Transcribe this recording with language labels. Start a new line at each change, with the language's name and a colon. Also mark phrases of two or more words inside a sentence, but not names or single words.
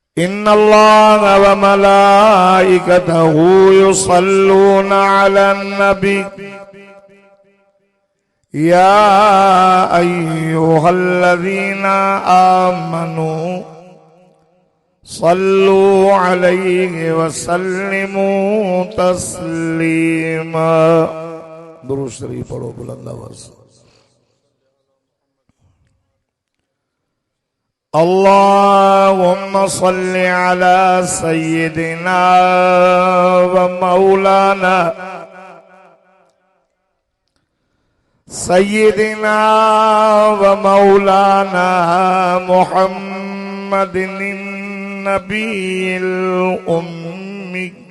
Arabic: إن الله وملائكته يصلون على النبي يا أيها الذين آمنوا صلوا عليه وسلموا تسليما.
Urdu: درود شریف پڑھو بلند آواز سے.
Arabic: اللهم صل على سيدنا ومولانا سيدنا ومولانا محمد النبي الأمي